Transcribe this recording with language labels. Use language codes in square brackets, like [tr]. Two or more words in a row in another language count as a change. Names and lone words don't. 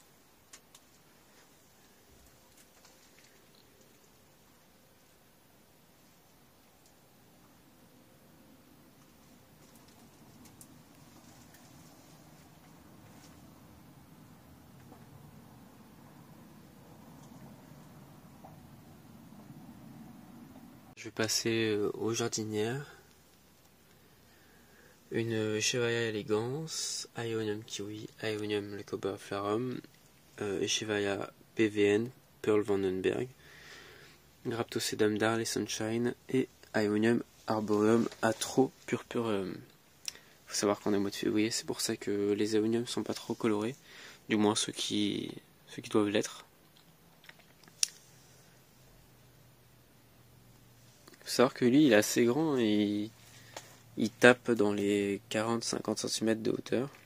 [fr] Je vais passer aux jardinières. Une Echeveria elegans, Aeonium kiwi, Aeonium leucobaflarum, Echeveria PVN, Pearl Vandenberg, Graptosedum Darley Sunshine et Aeonium arboreum atropurpureum. Il faut savoir qu'on est au mois de février, c'est pour ça que les Aeoniums sont pas trop colorés, du moins ceux qui doivent l'être. Il faut savoir que lui il est assez grand et il tape dans les 40-50 cm de hauteur.